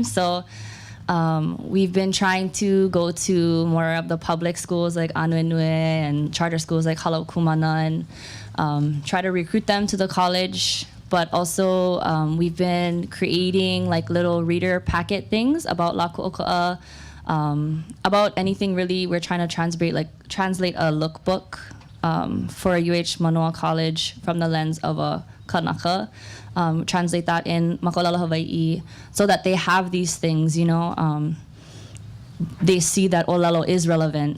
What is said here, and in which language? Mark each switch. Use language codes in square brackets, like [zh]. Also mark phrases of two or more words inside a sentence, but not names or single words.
[en] So we've been trying to go to more of the public schools like Anuenue and charter schools like Halau Kumana, and try to recruit them to the college but also we've been creating like little reader packet things about [haw] la ʻŌkoʻa, [en] about anything really. We're trying to translate a lookbook for a UH Manoa College from the lens of a kanaka. Translate that in [haw] Makolala Hawaii [en] so that they have these things, you know. They see that ʻŌlelo is relevant.